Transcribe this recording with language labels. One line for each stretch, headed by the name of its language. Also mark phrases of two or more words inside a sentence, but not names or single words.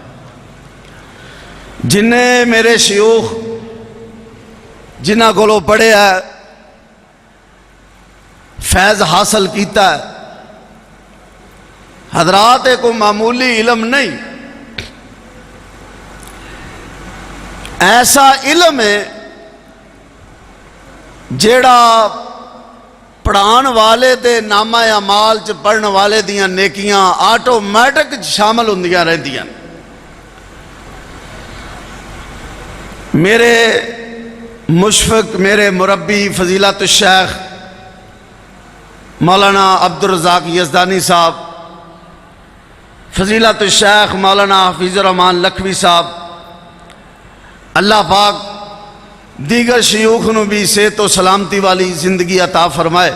Punjabi: جنہیں میرے شیوخ جنہ کولوں پڑھے ہے، فیض حاصل کیتا ہے، حضرات کو معمولی علم نہیں، ایسا علم ہے جیڑا پڑھان والے دے نامہ اعمال چ پڑھن والے دیاں نیکیاں آٹومیٹک شامل ہوندیاں رہندیاں. میرے مشفق، میرے مربی فضیلت الشیخ مولانا عبدالرزاق یزدانی صاحب، فضیلت الشیخ مولانا حفیظ الرحمان لکھوی صاحب، اللہ پاک دیگر شیوخ نو بھی صحت و سلامتی والی زندگی عطا فرمائے.